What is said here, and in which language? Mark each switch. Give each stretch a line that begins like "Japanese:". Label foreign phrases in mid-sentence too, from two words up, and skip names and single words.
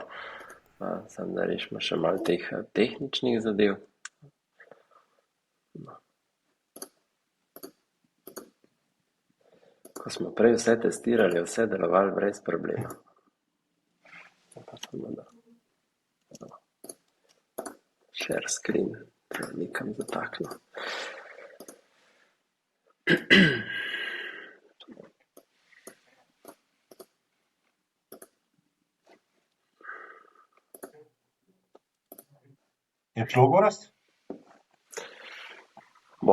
Slovenian: Samo da rešimo še malo teh tehničnih zadev. Ko smo prej vse testirali, vse delovalo brez problema. Pa samo da
English: share screen,
Slovenian: to je nekam zataknil. Je šlo, Gorazd? Bo.